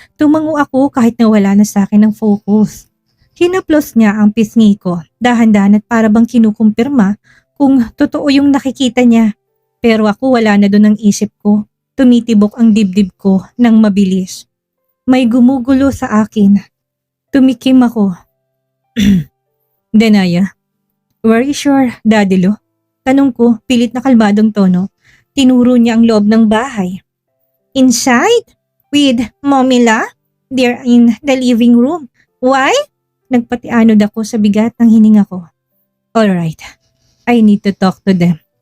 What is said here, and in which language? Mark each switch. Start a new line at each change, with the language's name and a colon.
Filipino: Tumango ako kahit nawala na sa akin ang focus. Hinaplos niya ang pisngi ko, dahan-dahan at para bang kinukumpirma kung totoo yung nakikita niya. Pero ako wala na doon ang isip ko. Tumitibok ang dibdib ko ng mabilis. May gumugulo sa akin. Tumikim ako.
English: "Danaya, where is your daddy lo?"
Filipino: Tanong ko, pilit na kalmadong tono. Tinuro niya ang loob ng bahay.
English: "Inside? With Mommy La? They're in the living room. Why?"
Filipino: Nagpatianod ako sa bigat ng hininga ko.
English: "Alright, I need to talk to them.